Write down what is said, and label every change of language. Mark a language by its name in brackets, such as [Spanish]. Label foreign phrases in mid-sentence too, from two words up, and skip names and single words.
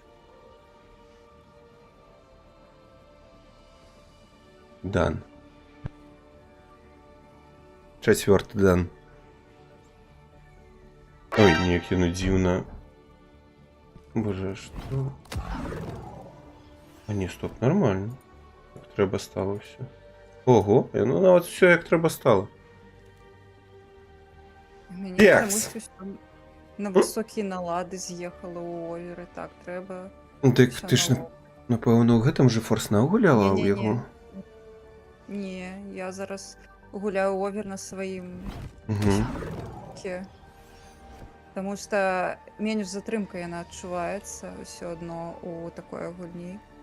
[Belarusian] Дан. 4 дан. Ой, не, ну дзіўна. [Russian] Боже, что? А не, стоп, нормально. [Belarusian] Як трэба стало все. Ого, ну нават все як трэба стало. Мені Текс. чомусь усё на высокія налады з'ехала ў оверы, так, трэба Ну так усё ты ж, на напэўна, ў гэтым же форс-нау гуляла ў Не-не-не. яго. Не, я зараз гуляю овер на сваім Угу. ке. Таму што менш затрымка яна адчуваецца ўсё адно у такой гульні.